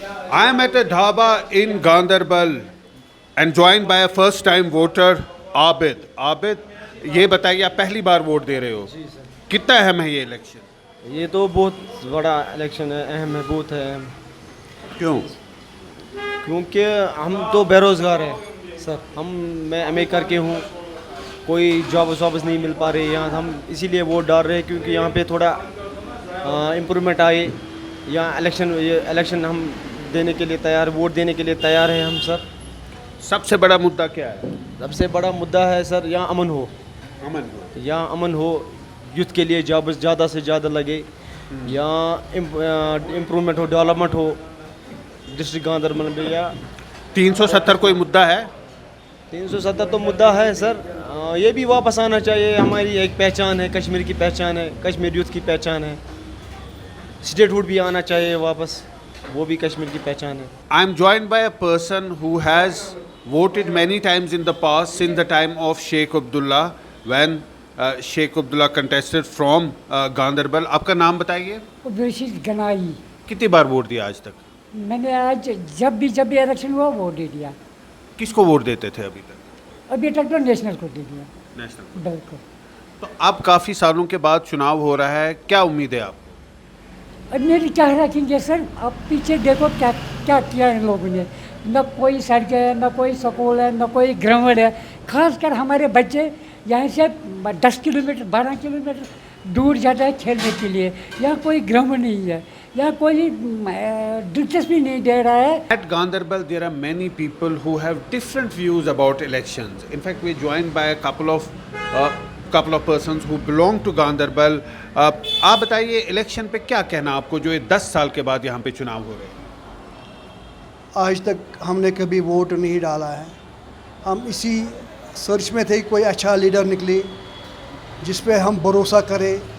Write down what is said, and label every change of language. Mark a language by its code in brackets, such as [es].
[en] I am at a dhaba in Ganderbal and joined by a first time voter Abid. [ur] Abid, یہ بتائیے آپ پہلی بار vote دے رہے ہو, کتنا اہم ہے یہ الیکشن؟ یہ تو بہت بڑا الیکشن ہے, اہم ہے, بہت ہے اہم. کیوں؟ کیونکہ ہم تو بے روزگار ہیں سر. میں ایم اے کر کے ہوں, کوئی جابس نہیں مل پا رہی یہاں. ہم اسی لیے ووٹ ڈال رہے ہیں کیونکہ یہاں پہ تھوڑا امپرومنٹ آئے. یہاں الیکشن ہم دینے کے لیے تیار, ووٹ دینے کے لیے تیار ہیں ہم سر. سب سے بڑا مدعا کیا ہے؟ سب سے بڑا مدعا ہے سر یہاں امن ہو. یہاں امن ہو, یوتھ کے لیے جابس زیادہ سے زیادہ لگے. یہاں امپرومنٹ ہو, ڈیولپمنٹ ہو ڈسٹرکٹ گاندربل میں. یا 370 کوئی مدعا ہے؟ 370 تو مدعا ہے سر. یہ بھی واپس آنا چاہیے. ہماری ایک پہچان ہے, کشمیر کی پہچان ہے, کشمیر یوتھ کی پہچان ہے. اسٹیٹ ہوڈ بھی آنا چاہیے واپس, وہ بھی کشمیر کی پہچان ہے. [en] I am joined by a person who has voted many times in the past since the time of Sheikh Abdullah when Sheikh Abdullah contested from Ganderbal. [ur] آپ کا نام بتائیے. عبدالرشید گنائی. کتنی بار ووٹ دیا آج تک؟ میں نے آج جب بھی الیکشن ہوا ووٹ دے دیا. کس کو ووٹ دیتے تھے ابھی تک؟ ابھی تک تو نیشنل کو دے دیا. نیشنل. بالکل. تو اب کافی سالوں کے بعد چناؤ ہو رہا ہے, کیا امید ہے آپ؟ اب میری کیا رکھیں گے سر, آپ پیچھے دیکھو کیا کیا کیا ان لوگوں نے. نہ کوئی سڑکیں ہے, نہ کوئی سکول ہے, نہ کوئی گراؤنڈ ہے. خاص کر ہمارے بچے یہاں سے 10 کلومیٹر 12 کلومیٹر دور جاتا ہے کھیلنے کے لیے. یہاں کوئی گراؤنڈ نہیں ہے, یہاں کوئی دلچسپی نہیں دے رہا ہے. [en] At Ganderbal, there are many people who have different views about elections. In fact, we're joined by a couple of persons who belong to Ganderbal. [ur] آپ بتائیے الیکشن پہ کیا کہنا آپ کو, جو یہ 10 سال کے بعد یہاں پہ چناؤ ہو رہے ہیں؟ آج تک ہم نے کبھی ووٹ نہیں ڈالا ہے. ہم اسی سرچ میں تھے کوئی اچھا لیڈر نکلے جس پہ ہم بھروسہ کریں.